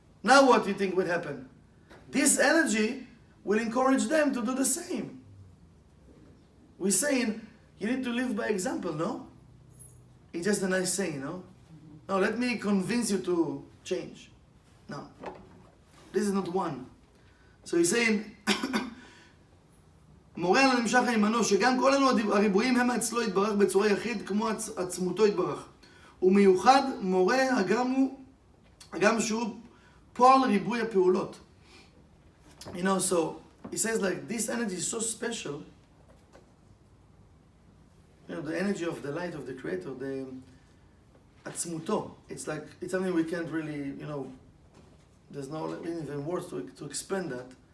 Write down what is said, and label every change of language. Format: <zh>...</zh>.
<en>Now what do you think would happen? This energy will encourage them to do the same. We're saying, you need to live by example, no? It's just a nice saying, no? No, let me convince you to change. No. This is not one. So he's saying,</en> <he>מורה על הנמשך הימנו, שגם כל הריבועים הם אצלו יתברך בצורה יחיד, כמו עצמותו יתברך. ומיוחד מורה הגם שהוא פועל ריבוי הפעולות.</he> <en>You know, so he says like this energy is so special. You know, the energy of the light of the Creator, the עצמותו. It's like, it's something we can't really, you know, there's no even words to explain that.</en>